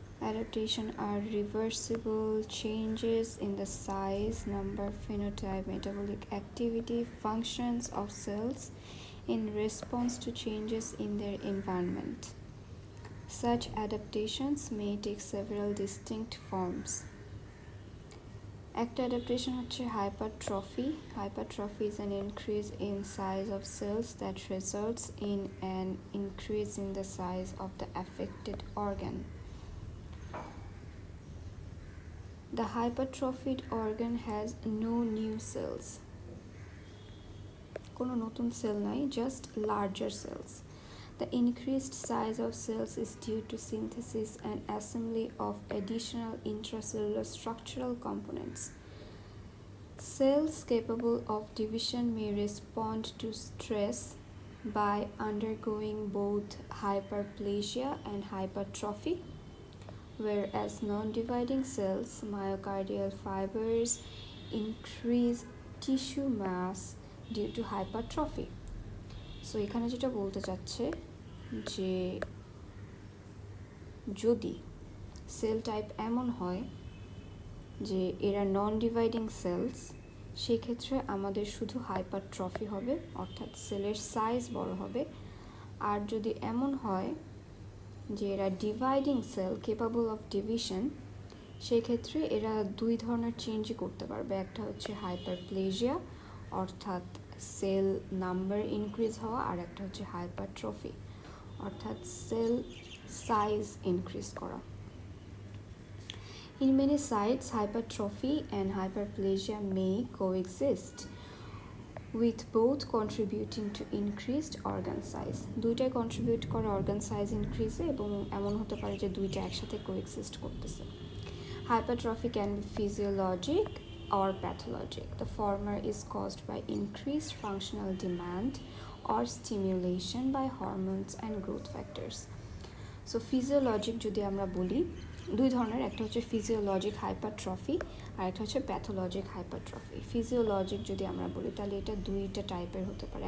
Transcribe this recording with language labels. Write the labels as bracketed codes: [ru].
[en] Adaptation are reversible changes in the size, number, phenotype, metabolic activity, functions of cells in response to changes in their environment. Such adaptations may take several distinct forms. [bn] একটা adaptation হচ্ছে hypertrophy. [en] Hypertrophy is an increase in size of cells that results in an increase in the size of the affected organ. The hypertrophied organ has no new cells. [bn] কোনো নতুন sell নাই, [en] just larger cells. The increased size of cells is due to synthesis and assembly of additional intracellular structural components. Cells capable of division may respond to stress by undergoing both hyperplasia and hypertrophy, whereas non-dividing cells, myocardial fibers, increase tissue mass due to hypertrophy. [bn] So এখানে যেটা বলতে চাচ্ছে যে যদি sell type এমন হয় যে এরা নন ডিভাইডিং সেলস, সেক্ষেত্রে আমাদের শুধু হাইপারট্রফি হবে, অর্থাৎ সেলের সাইজ বড় হবে। আর যদি এমন হয় যে এরা dividing sell capable of division, সেক্ষেত্রে এরা দুই ধরনের চেঞ্জই করতে পারবে। একটা হচ্ছে হাইপারপ্লেজিয়া, অর্থাৎ সেল নাম্বার ইনক্রিজ হওয়া, আর একটা হচ্ছে হাইপারট্রফি, অর্থাৎ সেল সাইজ ইনক্রিজ করা। [en] In many sites, hypertrophy and hyperplasia may coexist, with both contributing to increased organ size. [bn] দুইটাই কন্ট্রিবিউট করে অর্গান সাইজ ইনক্রিজে, এবং এমন হতে পারে যে দুইটা একসাথে কোএক্সিস্ট করতেছে। [en] Hypertrophy can be physiologic or pathologic. The former is caused by increased functional demand or stimulation by hormones and growth factors. [bn] So physiologic যদি আমরা বলি, দুই ধরনের, একটা হচ্ছে ফিজিওলজিক হাইপারট্রফি আর একটা হচ্ছে প্যাথোলজিক হাইপারট্রফি। ফিজিওলজিক যদি আমরা বলি তাহলে এটা দুইটা টাইপের হতে পারে।